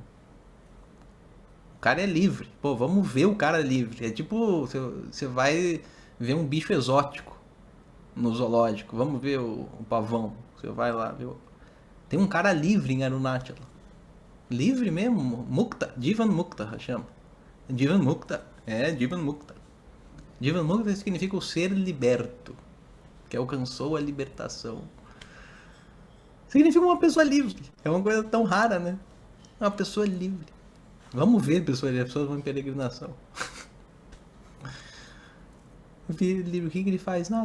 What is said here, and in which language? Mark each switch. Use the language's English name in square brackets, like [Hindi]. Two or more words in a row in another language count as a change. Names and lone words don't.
[Portuguese] O cara é livre. Pô, vamos ver o cara livre. É tipo, você vai ver um bicho exótico no zoológico. Vamos ver o pavão. Você vai lá, viu? Tem um cara livre em Arunachala. Livre mesmo, [Sanskrit] मुक्त, जीवन मुक्त chama. जीवन मुक्त, जीवन मुक्त. जीवन मुक्त [Portuguese] significa o ser liberto, que alcançou a libertação. Significa uma pessoa livre. É uma coisa tão rara, né? Uma pessoa livre. Vamos ver pessoas vão em peregrinação. O que ele faz? Nada.